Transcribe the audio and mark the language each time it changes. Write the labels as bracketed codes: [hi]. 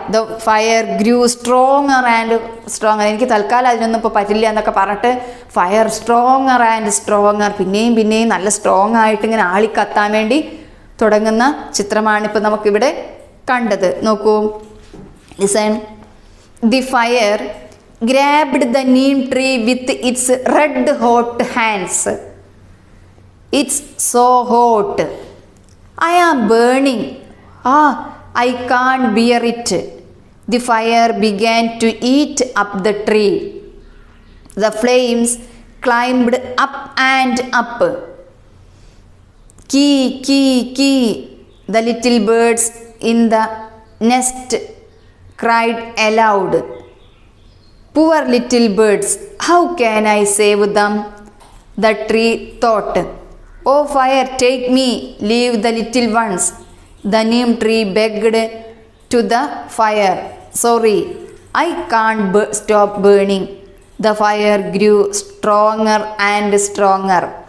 [en] The fire grew stronger and stronger. [ml] എനിക്ക് തൽക്കാലം അതിനൊന്നും ഇപ്പോൾ പറ്റില്ല എന്നൊക്കെ പറഞ്ഞിട്ട് ഫയർ സ്ട്രോങ്ങർ ആൻഡ് സ്ട്രോങ്ങർ, പിന്നെയും നല്ല സ്ട്രോങ് ആയിട്ട് ഇങ്ങനെ ആളിക്കത്താൻ വേണ്ടി തുടങ്ങുന്ന ചിത്രമാണ് ഇപ്പോൾ നമുക്കിവിടെ കണ്ടത്. [en] നോക്കൂ, listen. The fire grabbed the neem tree with its red hot hands. It's so hot, I am burning. I can't bear it. The fire began to eat up the tree. The flames climbed up and up. Kee, kee, kee. The little birds in the nest cried aloud. Poor little birds, how can I save them? The tree thought. Oh fire, take me, leave the little ones. The neem tree begged to the fire. Sorry, I can't stop burning. The fire grew stronger and stronger.